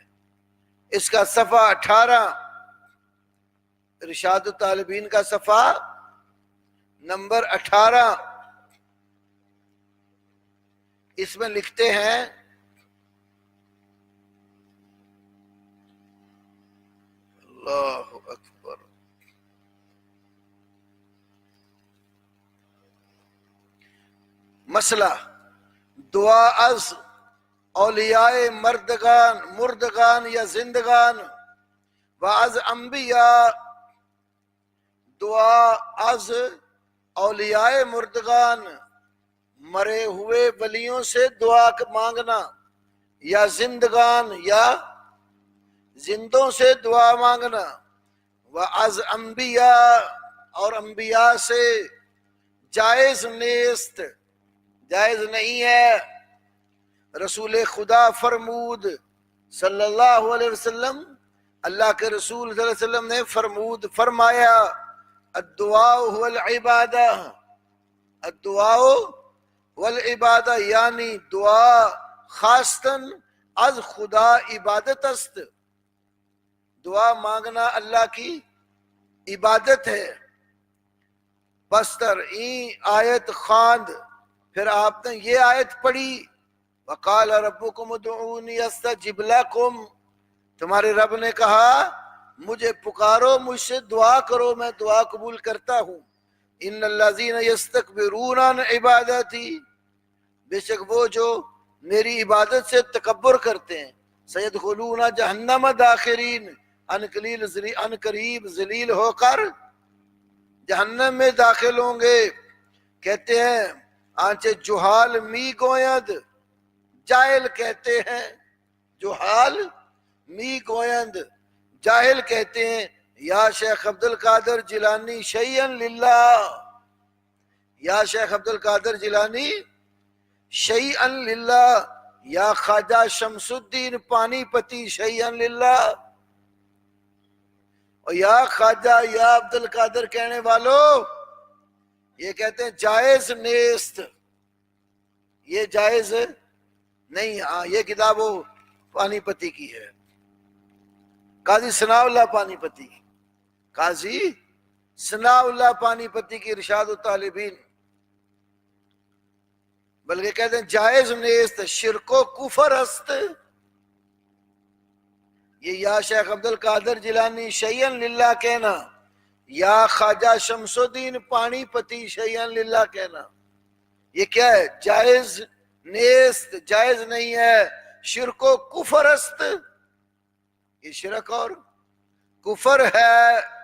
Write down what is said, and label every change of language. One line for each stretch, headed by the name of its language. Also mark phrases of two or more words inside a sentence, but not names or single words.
Urdu: اس کا صفحہ 18، ارشاد الطالبین کا صفحہ نمبر 18، اس میں لکھتے ہیں
Arabic: اللہ اکبر.
Persian: مسئلہ دعا از اولیاء مردگان یا زندگان و از انبیاء، دعا از اولیاء مردگان،
Urdu: مرے ہوئے ولیوں سے دعا مانگنا، یا زندگان یا زندوں سے دعا مانگنا،
Persian: و از انبیاء
Urdu: اور انبیاء سے
Persian: جائز نیست،
Urdu: جائز نہیں ہے.
Persian: رسول خدا فرمود
Arabic: صلی اللہ علیہ وسلم،
Urdu: اللہ کے رسول
Arabic: صلی اللہ علیہ وسلم
Urdu: نے فرمایا
Arabic: الدعاء هو العبادہ، الدعاء والعبادہ،
Persian: یعنی دعا خاصتاً از خدا عبادت است.
Urdu: دعا مانگنا اللہ کی عبادت ہے.
Persian: بستر این آیت خواند،
Urdu: پھر آپ نے یہ آیت پڑھی
Arabic: وقال ربکم ادعونی استجب لکم،
Urdu: تمہارے رب نے کہا مجھے پکارو، مجھ سے دعا کرو، میں دعا قبول کرتا ہوں.
Arabic: ان الذین یستکبرون عن عبادتی،
Urdu: بے شک وہ جو میری عبادت سے تکبر کرتے ہیں،
Arabic: سیدخلون جہنم داخرین،
Urdu: ان قریب ذلیل ہو کر جہنم میں داخل ہوں گے. کہتے ہیں
Persian: آنچہ جہال می گویند،
Urdu: جاہل کہتے ہیں،
Persian: جہال می گویند،
Urdu: جاہل کہتے ہیں یا شیخ عبد القادر جیلانی
Arabic: شیئن للہ،
Urdu: یا شیخ عبد القادر جیلانی
Arabic: شیئن للہ،
Urdu: یا خواجہ شمس الدین پانی پتی
Arabic: شیئن للہ.
Urdu: اور یا خواجہ یا عبد القادر کہنے والوں، یہ کہتے ہیں
Persian: جائز نیست،
Urdu: یہ جائز نہیں. ہاں یہ کتاب وہ پانی پتی کی ہے، قاضی ثناء اللہ پانی پتی، قاضی ثناء اللہ پانی پتی کی ارشاد الطالبین. بلکہ کہتے ہیں
Persian: جائز نیست، شرک و کفر است.
Urdu: یہ یا شیخ عبد القادر جیلانی
Arabic: شیئن للہ
Urdu: کہنا، یا خواجہ شمس الدین پانی پتی
Arabic: شیئن للہ
Urdu: کہنا، یہ کیا ہے؟
Persian: جائز نیست
Urdu: جائز نہیں ہے،
Persian: شرک و کفر است،
Urdu: یہ شرک اور کفر ہے۔